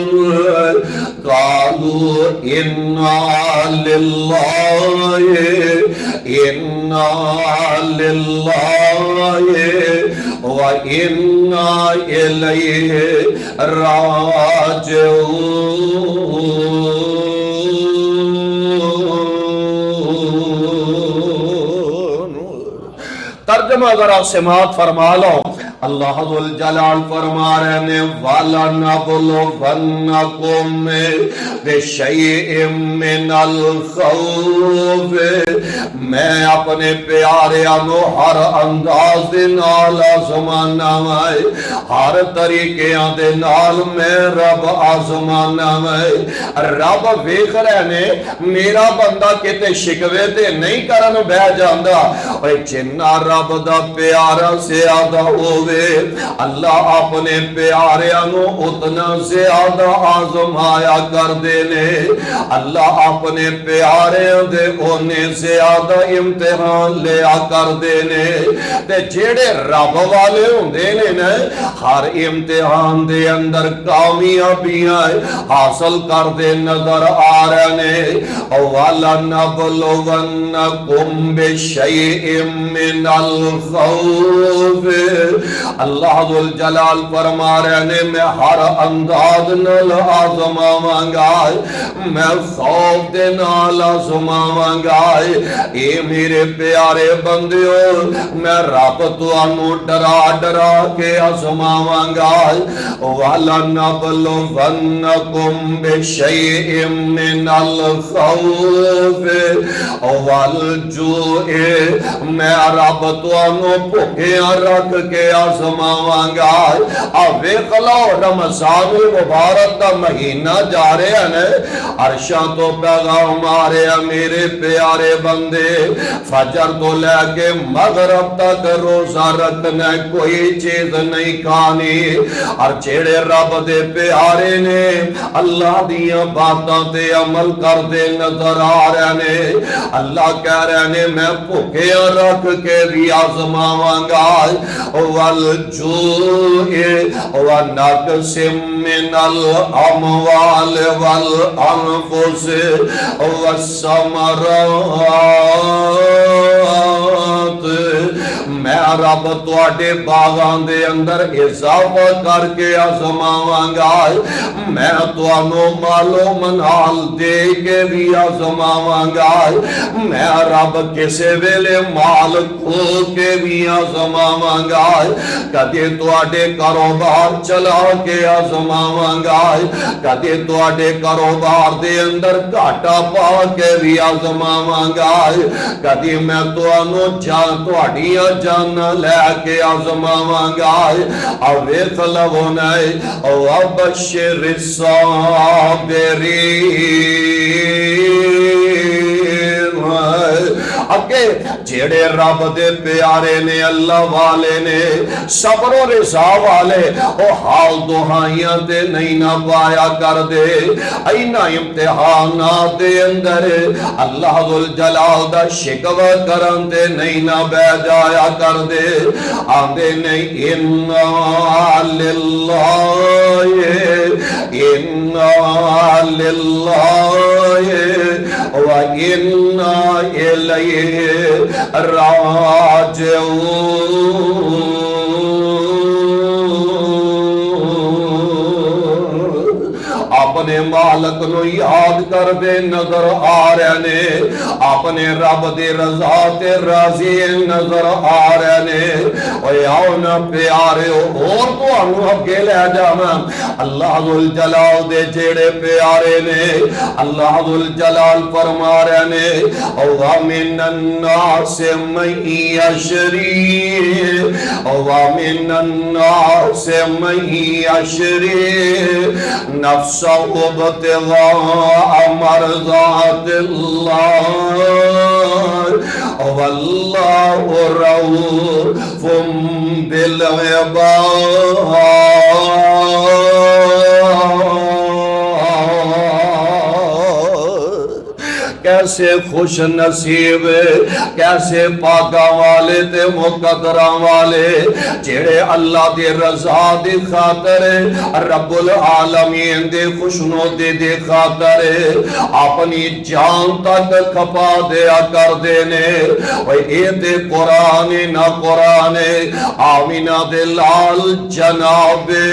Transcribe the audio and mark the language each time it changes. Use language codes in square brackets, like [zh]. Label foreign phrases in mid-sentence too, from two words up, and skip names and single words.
[ar] قالوا انا للہ وَإِنَّا إِلَيْهِ راجعون۔ [ur] ترجمہ ذرا سماعت فرما لو۔ اللہ ذوالجلال فرما رہے ہیں [ar] وَلَنَبْلُوَنَّكُم بِشَيْءٍ مِّنَ الْخَوْفِ، [pa] میں اپنے پیارے انو ہر انداز دے نال آزمانا ہے، ہر طریقے دے نال میں رب آزمانا ہے۔ رب ویکھ رہے نے میرا بندہ کتے شکوے تے نہیں کرن بہ جاندا، اوے جنہ رب دا پیارا زیادہ ہووے اللہ اپنے پیاریاں نو اتنا زیادہ آزمایا کر دینے، اللہ اپنے پیاریاں دے اونے زیادہ امتحان لیا کر دینے، تے جیڑے رب والے ہوندے نے ہر امتحان دے اندر کامیابیاں حاصل کر دے نظر آ رہے نے۔ [ar] وَلَنَبْلُوَنَّكُمْ بِشَيْءٍ مِّنَ الْخَوْفِ، [pa] اللہ ذوالجلال فرما رہے نے میں ہر انداز نال آزماواں گا، میں خوف دے نال آزماواں گا۔ اے میرے پیارے بندیو میں رب تانوں ڈرا ڈرا کے آزماواں گا۔ [ar] وَلَنَبْلُوَنَّكُمْ بِشَيْءٍ مِّنَ الْخَوْفِ وَالْجُوعِ، [pa] میں رب تانوں بھوکیاں رکھ کے آزماواں گا۔ ویکھ لو رمضان مبارک دا مہینہ جا رہے ہیں، عرشاں تو پیغام آ رہے ہیں میرے پیارے بندے، فجر تو لے کے مغرب تک روزہ رکھنا، کوئی چیز نہیں کھانی۔ اور جیڑے رب دے پیارے نے اللہ دیاں باتاں تے عمل کر دے نظر آ رہے نے، اللہ کہہ رہے نے میں بھوکیاں رکھ کے بھی آزماواں گا۔ [ar] وَالْجُوعِ وَنَقْصٍ مِّنَ الْأَمْوَالِ وَالْأَنفُسِ وَالثَّمَرَاتِ، [pa] میں رب تواڈے باغاں دے اندر اضافہ کر کے آزماواں گا، میں تانوں مال و منال دے کے بھی آزماواں گا، میں رب کسے ویلے مال کھو کے بھی آزماواں گا، کدے تواڈے کاروبار چلا کے آزماواں گا، کدے تواڈے کاروبار دے اندر گھاٹا پا کے بھی آزماواں گا، کدے میں تانوں تواڈیاں جاناں لے کے آزماواں گا۔ اور ویکھ لو نئے [ar] وَبَشِّرِ الصَّابِرِينَ، [pa] اگے جیڑے رب دے پیارے نے اللہ والے نے صبر و رضا والے او حال دہائیاں دے نہیں نہ پایا کر دے، اینا امتحانات دے اندر اللہ ذوالجلال دا شکوہ کرن دے نہیں نہ بہ جایا کر دے، آندے نہیں [ar] اِنَّا لِلَّهِ وَإِنَّا إِلَيْهِ راجعون۔ [pa] اپنے مالک نو یاد کر دے نظر آ رہے نے، اپنے رب دے رضا تے راضی نظر آ رہے نے۔ اوے آؤ نا پیارے اور تو انو اگے لے جاواں، اللہ ذوالجلال دے جیڑے پیارے نے اللہ ذوالجلال فرما رہے نے [ar] وَمِنَ النَّاسِ مَن يَشْرِي وَمِنَ النَّاسِ مَن يَشْرِي نَفْسَهُ ابْتِغَاءَ مَرْضَاتِ اللَّهِ وَاللَّهُ رَءُوفٌ بِالْعِبَادِ۔ [pa] کیسے خوش نصیب کیسے پاکاں والے تے مقدراں والے جڑے اللہ دی رضا دی خاطر رب العالمین دے خوشنودی دی خاطر اپنی جان تک کھپا دیا کر دینے اے تے قرآن نہ قرآن آمینہ دے لال جناب